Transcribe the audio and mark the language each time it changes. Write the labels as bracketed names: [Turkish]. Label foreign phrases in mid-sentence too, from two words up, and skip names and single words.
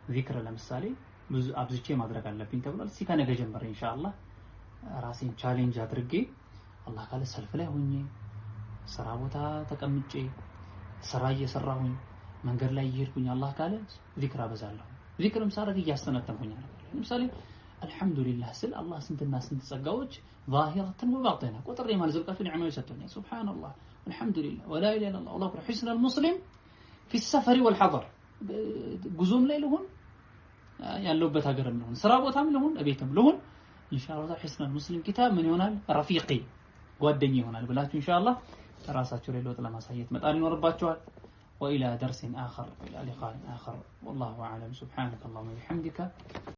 [Amharic] ለምሳሌ ብዙ አብዝቼ ማድረግ አለብኝ ተብሏል እስቲ ከነገ ጀምሮ ኢንሻአላህ ራሴን ቻሌንጅ አድርጌ አላህ ካለ ሰልፍ ላይ ሆኜ ስራ ቦታ ተቀምጬ ስራ እየሰራሁኝ መንገድ ላይ እየሄድኩኝ አላህ ካለ ዚክር አበዛለሁ ዚክርም ሳረግ እያስተነተንኩኝ አለ ለምሳሌ አልহামዱሊላህ ስል አላህ ስንትና ስንት ጸጋዎች ظاهرة وباطنة ቁጥር የማልዘልቃቸው ኒዕማዎች ሰጥቶኛል ሱብሃንአላህ [Arabic] والحمدلله ولا اله الا الله والله اكبر حسن المسلم في السفر والحضر [Amharic] ጉዞም ላይ ልሁን ያለውበት ሀገርም ልሁን ስራ ቦታም ልሁን እቤትም ልሁን ኢንሻአላህ [Arabic] حسن المسلم [Amharic] ኪታብ ምን ይሆናል ረፊቂ ጓደኛ ይሆናል ብላችሁ ኢንሻአላህ ራሳችሁ ላይ ለውጥ ለማሳየት መጣል ይኖርባችኋል [Arabic] وإلى درس آخر إلى لقاء آخر والله أعلم سبحانك اللهم وبحمدك